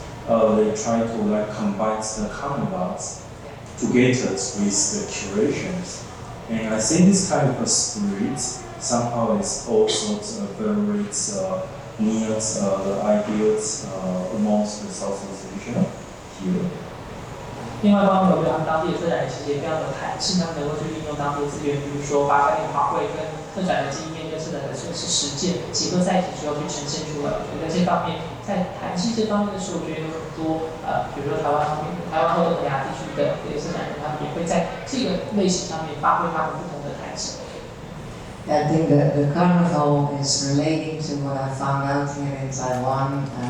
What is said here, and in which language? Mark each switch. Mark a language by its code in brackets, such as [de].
[en] They try to like combine the carnivals together with the curations, and I think this kind of a spirit somehow is also very near the ideals amongst the Southeast Asia here. [zh] 另外一方面，我觉得他们当地的策展人其实也非常的弹性，他们能够去运用当地的资源，比如说把嘉年华会跟策展的经验跟策展的实践结合在一起之后去呈现出来。我觉得在这方面，在弹性这方面的时候，我觉得有很多比如说台湾或东南亚地区的这些策展人，他们也会在这个类型上面发挥他们不同的弹性。 [en] I think the carnival is relating to what I found out here in Taiwan.